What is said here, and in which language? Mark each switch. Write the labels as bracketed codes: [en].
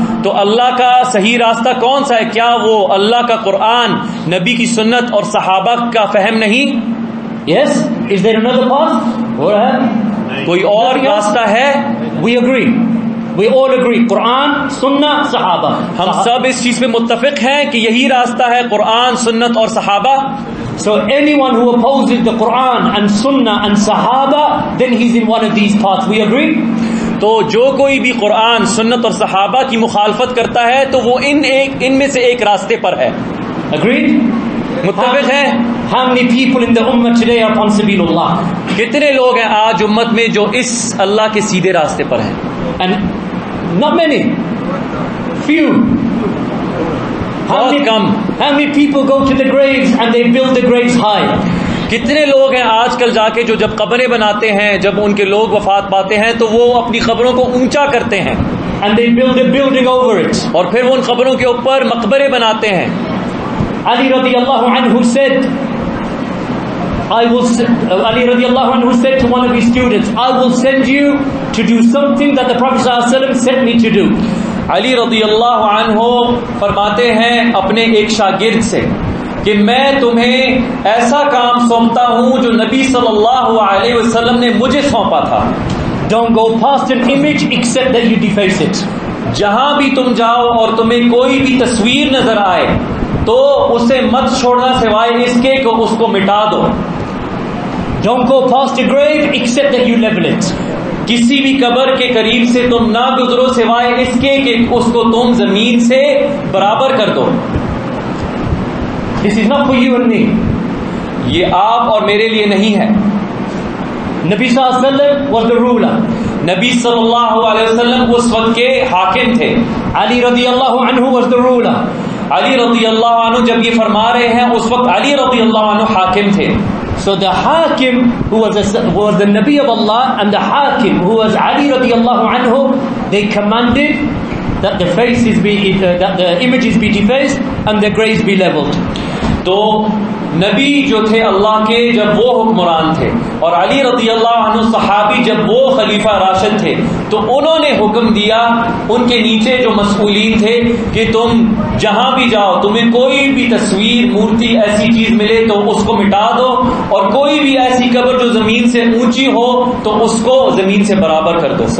[ur] تو اللہ کا صحیح راستہ کون سا ہے؟ کیا وہ اللہ کا قرآن، نبی کی سنت اور صحابہ کا فہم نہیں؟ [en] Yes. Is there another path? Go ahead. [ur] کوئی اور راستہ ہے؟ [en] We agree. We all agree. Quran, Sunnah, Sahaba. [ur] ہم سب اس چیز پہ متفق ہیں کہ یہی راستہ ہے، قرآن، سنت اور صحابہ. [en] So anyone who opposes the Quran and Sunnah and Sahaba, then he's in one of these paths. We agree? [ur] تو جو کوئی بھی قرآن، سنت اور صحابہ کی مخالفت کرتا ہے تو وہ ان میں سے ایک راستے پر ہے. [en] Agreed? [ur] متفق ہیں؟ [en] How many people in the ummah today are upon sabilullah? [ur] کتنے لوگ ہیں آج امت میں جو اس اللہ کے سیدھے راستے پر ہیں؟ [en] And not many. Few. [ur] بہت کم. [en] How many people go to the graves and they build the graves high? [ur] کتنے لوگ ہیں آج کل جا کے جو جب قبریں بناتے ہیں، جب ان کے لوگ وفات پاتے ہیں تو وہ اپنی قبروں کو اونچا کرتے ہیں [en] And they build a building over it. [ur] اور پھر وہ ان قبروں کے اوپر مقبرے بناتے ہیں. [en] Ali radiallahu anhu said, Ali radiallahu anhu said to one of his students, I will send you to do something that the Prophet sallallahu alaihi wasallam sent me to do. [ur] علی رضی اللہ عنہ فرماتے ہیں اپنے ایک شاگرد سے کہ میں تمہیں ایسا کام سونپتا ہوں جو نبی صلی اللہ علیہ وسلم نے مجھے سونپا تھا. [en] Don't go past an image except that you deface it. [ur] جہاں بھی تم جاؤ اور تمہیں کوئی بھی تصویر نظر آئے تو اسے مت چھوڑنا سوائے اس کے کہ اس کو مٹا دو. [en] Don't go past a grave except that you level it. [ur] کسی بھی قبر کے قریب سے تم نہ گزرو سوائے اس کے کہ اس کو تم زمین سے برابر کر دو. [en] This is not for you and me. [ur] یہ آپ اور میرے لیے نہیں ہے. [en] Nabi sallallahu alaihi wasallam was the ruler. [ur] نبی صلی اللہ علیہ وسلم اس وقت کے حاکم تھے. [en] Ali radiallahu anhu was the ruler. [ur] علی رضی اللہ عنہ جب یہ فرما رہے ہیں اس وقت علی رضی اللہ عنہ حاکم تھے. [en] So the hakim who was the Nabi of Allah and the hakim who was Ali radiallahu anhu, they commanded that the faces be that the images be defaced and the graves be leveled. [ur] تو نبی جو تھے اللہ کے جب وہ حکمران تھے اور علی رضی اللہ عنہ صحابی جب وہ خلیفہ راشد تھے تو انہوں نے حکم دیا ان کے نیچے جو مسئولین تھے کہ تم جہاں بھی جاؤ تمہیں کوئی بھی تصویر مورتی ایسی چیز ملے تو اس کو مٹا دو اور کوئی بھی ایسی قبر جو زمین سے اونچی ہو تو اس کو زمین سے برابر کر دو.